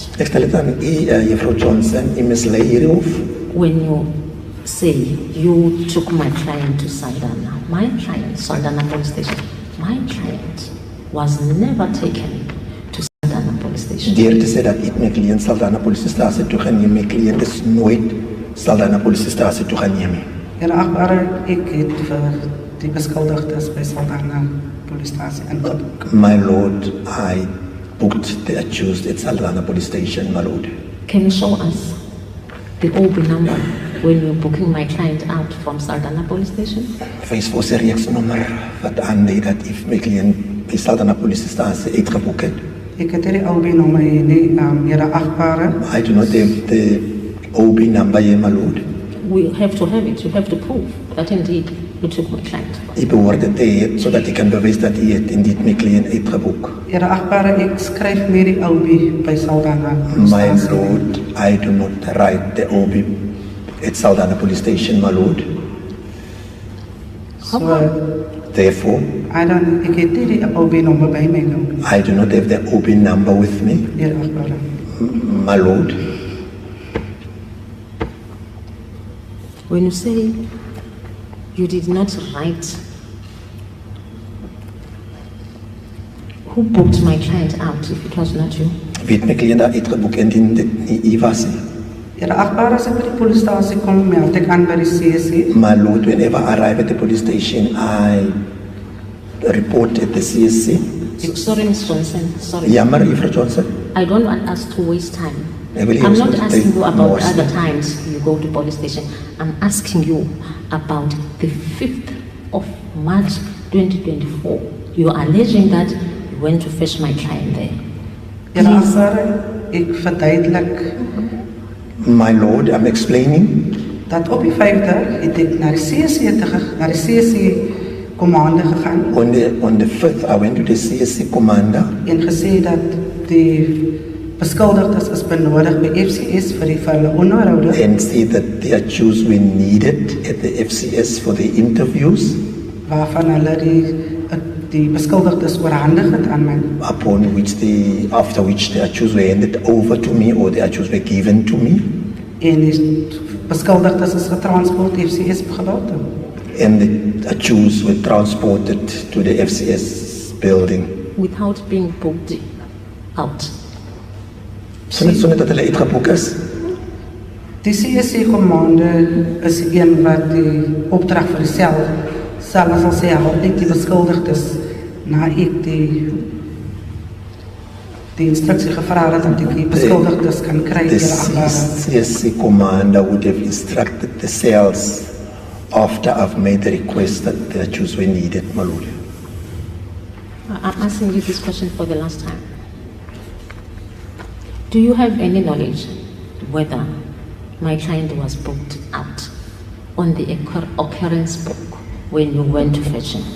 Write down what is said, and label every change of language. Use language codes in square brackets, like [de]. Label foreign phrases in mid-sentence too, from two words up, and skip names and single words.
[af] Ek stel dit aan u, juffrou Johnson, u mislei hierhof. [en] when you say you took my client to Saldanha. My client, Saldanha police station, my client was never taken to Saldanha police station. [af] Deur te sê dat ek my kliënt Saldanha polisiestasie toe geneem, my kliënt is nooit Saldanha polisiestasie toe geneem nie. Ja, die achtbare, ek het vir die beskuldigdes by Saldanha polistasie ingeboek. [en] My lord, I booked the accused at Saldanha police station, my lord. Can you show us the OB number when you're booking my client out from Saldanha police station? [af] Wys vir ons 'n reeksnommer wat aandui dat u my kliënt by Saldanha polisiestasie uitgeboek het. Ek het hierdie OB nommer hier nie, hier die achtbare. [en] I do not have the OB number here, my lord. We have to have it. You have to prove that indeed you took my client. [af] U behoort dit te hê sodat u kan bewys dat u het indeed my kliënt uitgeboek. Ja, die achtbare, ek skryf met die OB by Saldanha [en] My [af] polistasie. [en] lord, I do not write the OB at Saldanha police station, my lord. So, Therefore, [af] ek het nie die OB nommer by my nou. [en] I do not have the OB number with me, [af] Ja, die achtbare. [en] my lord. When you say you did not write who booked my client out if it was not you? [af] Wie het my kliënt daar uitgeboek indien dit nie u was nie? Ja, die achtbare, as ek by die polistasie kom, meld ek aan by die CSC. [en] My lord, whenever I arrive at the police station, I report at the CSC. Sorry, Ms. Johnson. Sorry. [af] Jammer, juffrou Johnson. [en] I don't want us to waste time. I will I'm use not it. asking you More about time. other times you go to police station. I'm asking you about the 5th of March 2024. You are alleging that you went to fetch my client there. [af] Ja, die achtbare, ek verduidelik [en] My lord, I'm explaining [af] dat op die 5de het ek na die CSC commande gegaan [en] On the 5th, I went to the CSC commander [af] en gesê dat die beskuldigdes is benodig by FCS vir hulle onderhoude [en] and said that the accused were needed at the FCS for the interviews, [af] waarvan hulle die beskuldigdes oorhandig het aan my. [en] after which the accused were handed over to me or the accused were given to me. [af] En die beskuldigdes is getransport FCS gelate. [en] And the accused were transported to the FCS building. without being booked out. [af] Sonder dat hulle uitgeboek is. Die CSC commande is een wat die opdrag vir die sel sal sê, help ek die beskuldigdes na ek die instructie gevra het dat ek die beskuldigdes kan kry. [en] The CSC commander would have instructed the cells after I've made the request that the accused were needed, my lord. I'm asking you this question for the last time. Do you have any knowledge whether my client was booked out on the occurrence book when you went to fetch him?